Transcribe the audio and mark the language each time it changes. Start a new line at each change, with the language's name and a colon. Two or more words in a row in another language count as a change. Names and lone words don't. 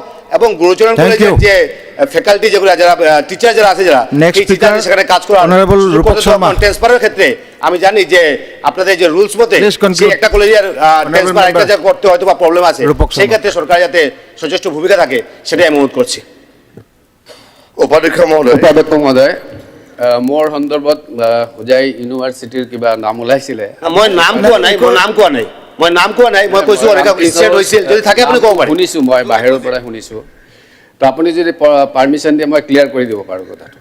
Bangla: এবং গুরুচরণ কলেজের যে ফ্যাকাল্টি যেগুলো যারা টিচার যারা আছে, যারা সেখানে কাজ করা ট্রান্সফারের ক্ষেত্রে আমি জানি যে আপনাদের যে রুলস মতে একটা কলেজের ট্রান্সফার একটা জায়গা করতে হয়তো বা প্রবলেম আছে, সেই ক্ষেত্রে সরকার যাতে সচেষ্ট ভূমিকা থাকে সেটাই আমি অনুরোধ করছি।
Assamese: উপাধ্যক্ষ মহোদয়, মোৰ সন্দৰ্ভত হোজাই ইউনিভাৰ্চিটিৰ কিবা নাম ওলাইছিলে। মই নাম কোৱা নাই, মই কৈছোঁ ইনচিডেণ্ট হৈছিল, যদি থাকে আপুনি ক'ব পাৰে। শুনিছোঁ, মই বাহিৰৰ পৰা শুনিছোঁ, তো আপুনি যদি পাৰ্মিশ্যন দিয়ে মই ক্লিয়াৰ কৰি দিব পাৰোঁ কথাটো।